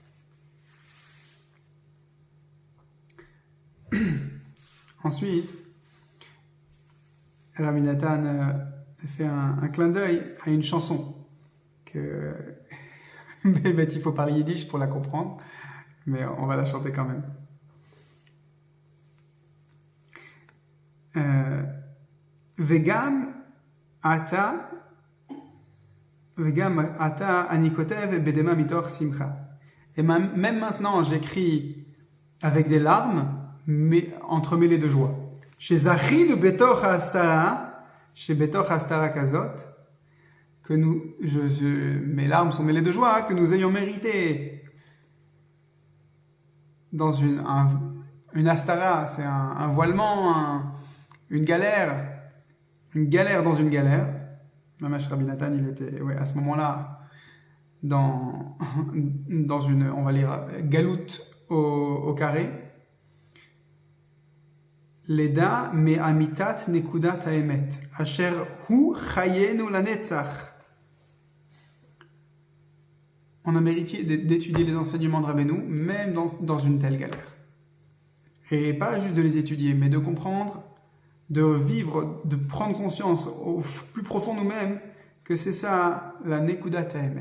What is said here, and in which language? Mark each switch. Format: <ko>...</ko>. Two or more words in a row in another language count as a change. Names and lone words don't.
<fr>Ensuite, Rabbi Nathan fait un clin d'œil à une chanson que il faut parler yiddish pour la comprendre, mais on va la chanter quand même.</fr> <he>וגם עתה אני כותב בדמע מתוך שמחה.</he> <fr>Et même maintenant, j'écris avec des larmes, mais entremêlées de joie.</fr> <he>ש זכינו בתוך הסתרה, ש בתוך הסתרה כזאת,</he> <fr>que mes larmes sont mêlées de joie, que nous ayons mérité dans une hastara, c'est un voilement, une galère dans une galère. Mamash Rabbi Nathan, il était à ce moment-là dans une, on va lire, galoute au carré.</fr> <he>לידע מ אמיתת נקודת האמת, אשר הוא חיינו לנצח.</he> <fr>On a mérité d'étudier les enseignements de Rabbeinu, même dans une telle galère. Et pas juste de les étudier, mais de comprendre, de vivre, de prendre conscience au plus profond nous-mêmes que c'est ça la</fr> <he>נקודת האמת.</he>